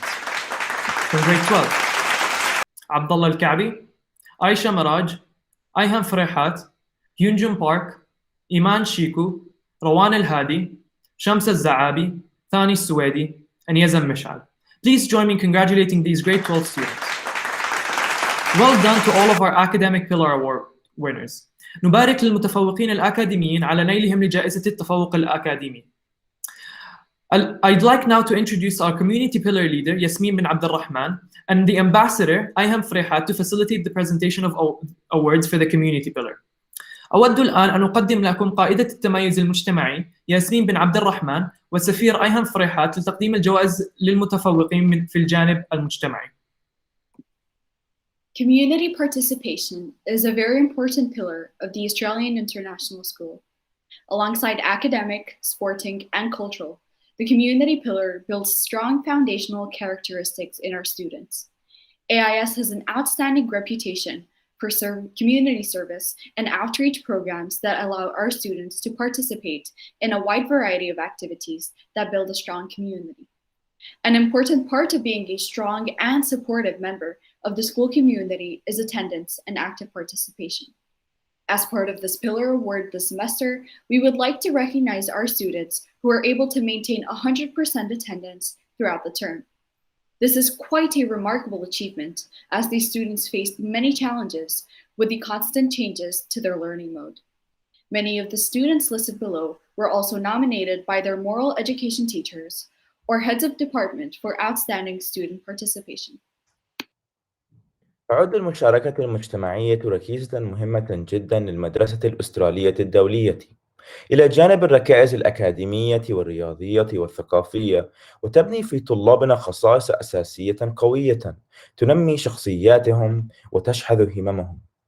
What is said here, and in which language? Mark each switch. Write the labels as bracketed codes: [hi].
[en] From grade 12, Abdullah Al-Ka'bi, Aisha Maraj, Ayhan Frehat, Hyunjun Park, Iman Shiku, Rawan Al-Hadi, Shams Al-Za'abi, Thani Suwaidi, and Yazan Mish'al. Please join me in congratulating these grade 12 students. Well done to all of our Academic Pillar Award winners. [ar] نبارك للمتفوقين الأكاديميين على نيلهم لجائزة التفوق الأكاديمي. [en] I'd like now to introduce our Community Pillar Leader, Yasmin bin Abdul Rahman, and the Ambassador, Ayham Frehat, to facilitate the presentation of awards for the Community Pillar. [ar] أود الآن أن أقدم لكم قائدة التميز المجتمعي ياسمين بن عبد الرحمن والسفير أيهم فريحات لتقديم الجوائز للمتفوقين في الجانب المجتمعي. [en] Community participation is a very important pillar of the Australian International School. Alongside academic, sporting, and cultural, the community pillar builds strong foundational characteristics in our students. AIS has an outstanding reputation for community service and outreach programs that allow our students to participate in a wide variety of activities that build a strong community. An important part of being a strong and supportive member of the school community is attendance and active participation. As part of this pillar award this semester, we would like to recognize our students who are able to maintain 100% attendance throughout the term. This is quite a remarkable achievement, as these students faced many challenges with the constant changes to their learning mode. Many of the students listed below were also nominated by their moral education teachers or heads of department for outstanding student participation. [ar] تعد المشاركة المجتمعية ركيزة مهمة جدا للمدرسة الأسترالية الدولية، إلى جانب الركائز الأكاديمية والرياضية والثقافية، وتبني في طلابنا خصائص أساسية قوية تنمي شخصياتهم وتشحذ هممهم.